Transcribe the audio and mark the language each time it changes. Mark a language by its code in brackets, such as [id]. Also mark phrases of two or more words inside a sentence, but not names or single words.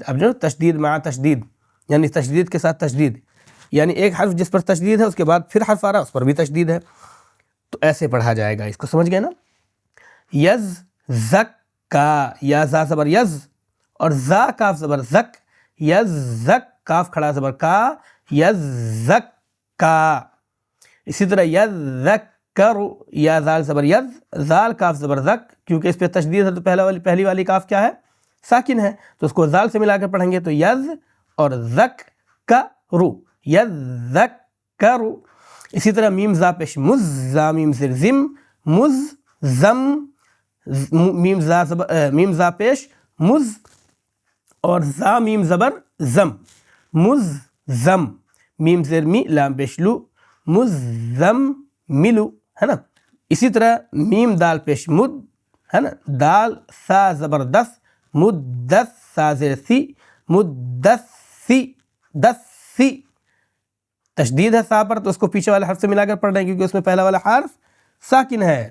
[ur] اب جو تشدید مع تشدید، یعنی تشدید کے ساتھ تشدید، یعنی ایک حرف جس پر تشدید ہے اس کے بعد پھر حرف آ رہا اس پر بھی تشدید ہے. تو ایسے پڑھا جائے گا. اس کو سمجھ گئے نا؟ یز زک کا، یا زا زبر یز، اور زا کاف زبر زک، یز زک، کاف کھڑا زبر کا، یز زک کا. اسی طرح یز زک کرو، یا زال زبر یز، زال کاف زبر زک، کیونکہ اس پہ تشدید ہے تو پہلی والی کاف کیا ہے؟ ساکن ہے. تو اس کو زال سے ملا کر پڑھیں گے تو یز اور زک کرو، یز زک کرو. اسی طرح میم زا پیش مز، زا میم زیر زم، مز زم، میم زا پیش مز، اور زا میم زبر زم، مز زم، میم زیر می، لام پیش لو، مز زم ملو ہے نا. اسی طرح میم دال پیش مد ہے نا، دال سا زبر دس، مدس، سا زیر سی، مدسی، دسی. تشدید ہے سا پر تو اس کو پیچھے والے حرف سے ملا کر پڑھ رہے ہیں کیونکہ اس میں پہلا والا حرف ساکن ہے.